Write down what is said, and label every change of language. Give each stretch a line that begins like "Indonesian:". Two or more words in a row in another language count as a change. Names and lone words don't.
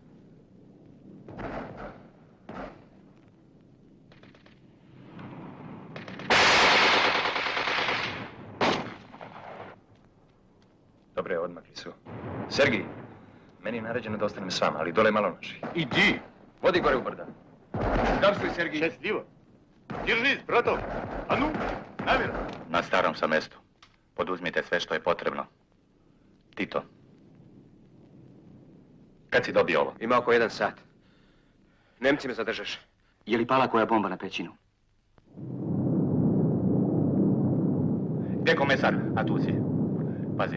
Serbian: Dobre, odmakli su. Sergij, meni je naređeno da ostanem s vama, ali dole je malo naših.
Russian: Иди.
Serbian: Vodi gore u brda.
Russian: Здравствуй, Сергей. Счастливо. Держись, браток. А ну, намер.
Serbian: Na starom sam mestu. Poduzmite sve što je potrebno. Tito. Kad si dobio ovo? Ima oko 1 sat. Nemci me zadržaš. Je li pala koja bomba na Pećinu? Gdje komesar? A tu si. Pazi.